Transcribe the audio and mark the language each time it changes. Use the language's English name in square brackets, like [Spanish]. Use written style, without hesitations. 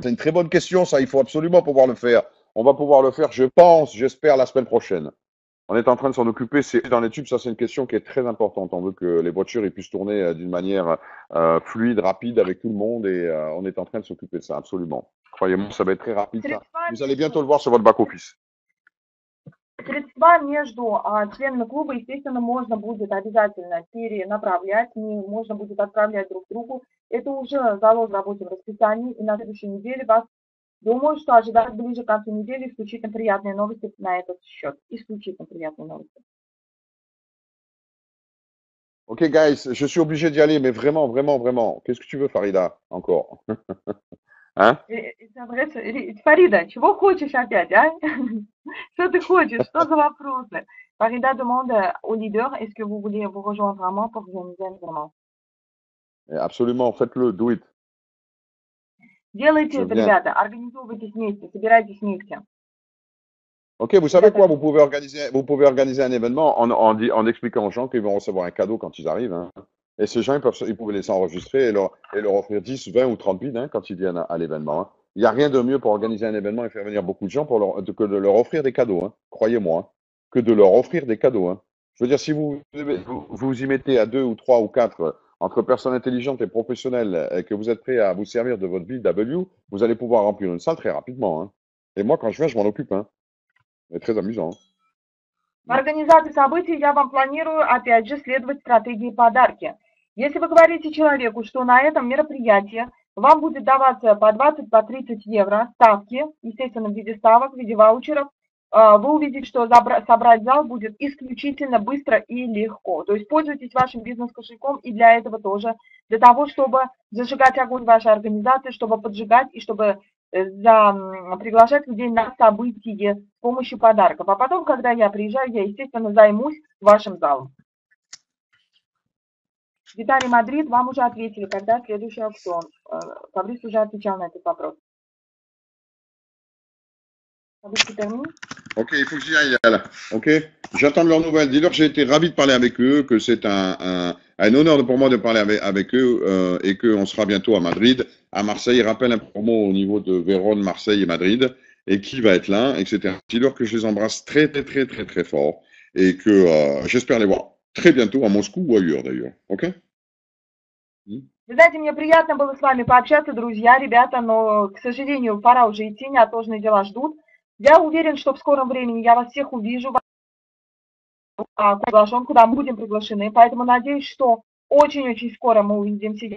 [French] C'est une très bonne question, ça. Il faut absolument pouvoir le faire. On va pouvoir le faire, je pense, j'espère, la semaine prochaine. On est en train de s'en occuper. C'est dans les tubes, ça c'est une question qui est très importante. On veut que les voitures ils puissent tourner d'une manière fluide, rapide avec tout le monde et on est en train de s'occuper de ça, absolument. Croyez-moi, ça va être très rapide ça. [Russian] Средства [French] Vous allez bientôt le voir sur votre back-office. [Russian] Средства между членами клуба, естественно, можно будет обязательно перенаправлять, можно будет отправлять друг другу. Это уже заложено в рабочем расписании, и на следующей неделе вас, думаю, что ожидать ближе к концу недели исключительно приятные новости на этот счет. Исключительно приятные новости. [English] Ok, guys, [French] je suis obligé d'y aller, mais vraiment, vraiment, vraiment. Qu'est-ce que tu veux, Farida, encore? Hein? [Russian] Фарида, чего хочешь опять, а? Что ты хочешь? Что за вопросы? [French] Farida demande au leader, est-ce que vous voulez vous rejoindre à moi pour organiser un événement? Absolument, faites-le, [English] do it. [Russian] Делайте [French] Je [Russian] это, [French] viens. [Russian] ребята, организовывайтесь вместе, собирайтесь вместе. [French] Ok, vous savez quoi? Vous pouvez organiser un événement en expliquant aux gens qu'ils vont recevoir un cadeau quand ils arrivent, hein. Et ces gens, ils pouvaient les enregistrer et leur offrir 10, 20 ou 30 bides, hein, quand ils viennent à l'événement, hein. Il n'y a rien de mieux pour organiser un événement et faire venir beaucoup de gens que de leur offrir des cadeaux, hein. Croyez-moi, hein. Que de leur offrir des cadeaux, hein. Je veux dire, si vous y mettez à 2 ou 3 ou 4 entre personnes intelligentes et professionnelles et que vous êtes prêts à vous servir de votre BW, vous allez pouvoir remplir une salle très rapidement, hein. Et moi, quand je viens, je m'en occupe, hein. C'est très amusant. [Russian] В организации событий я вам планирую, опять же, следовать стратегии подарки. Если вы говорите человеку, что на этом мероприятии вам будет даваться по 20, по 30 евро ставки, естественно, в виде ставок, в виде ваучеров, вы увидите, что собрать зал будет исключительно быстро и легко. То есть пользуйтесь вашим бизнес-кошельком и для этого тоже, для того, чтобы зажигать огонь вашей организации, чтобы поджигать и чтобы приглашать людей на событие с помощью подарков. А потом, когда я приезжаю, я, естественно, займусь вашим залом. Виталий Мадрид, вам уже ответили, когда следующий аукцион. Фабрис уже отвечал на этот вопрос. [French] Фабрис, tu termines? Ok, il faut que j'y aille là. Ok, j'attends de leurs nouvelles. Dis-leur que j'ai été ravi de parler avec eux, que c'est un honneur pour moi de parler avec eux et qu'on sera bientôt à Madrid, à Marseille. Rappelle un promo au niveau de Vérone, Marseille et Madrid et qui va être là, etc. Dis-leur que je les embrasse très, très, très, très, très fort et que j'espère les voir très bientôt à Moscou ou ailleurs d'ailleurs. Ok? [Russian] Вы знаете, мне приятно было с вами пообщаться, друзья, ребята, но, к сожалению, пора уже идти, неотложные дела ждут. Я уверен, что в скором времени я вас всех увижу, куда мы будем приглашены, поэтому надеюсь, что очень-очень скоро мы увидимся.